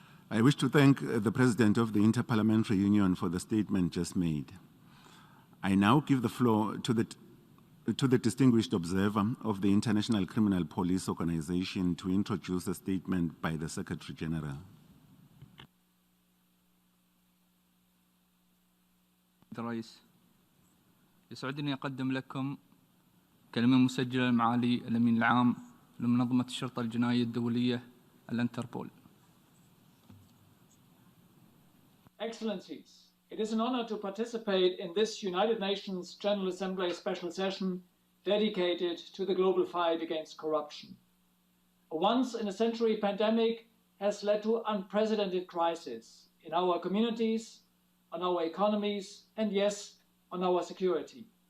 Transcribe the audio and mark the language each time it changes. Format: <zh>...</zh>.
<en>I wish to thank the President of the Inter-Parliamentary Union for the statement just made. I now give the floor to the distinguished observer of the International Criminal Police Organization to introduce a statement by the Secretary General.</en> <ar>الرئيس، يسعدني أقدم لكم كلمة مسجلة لمعالي الأمين العام لمنظمة الشرطة الجنائية الدولية الانتربول.</ar> <en>Excellencies, it is an honor to participate in this United Nations General Assembly special session dedicated to the global fight against corruption. A once-in-a-century pandemic has led to unprecedented crises in our communities, on our economies, and yes, on our security.</en>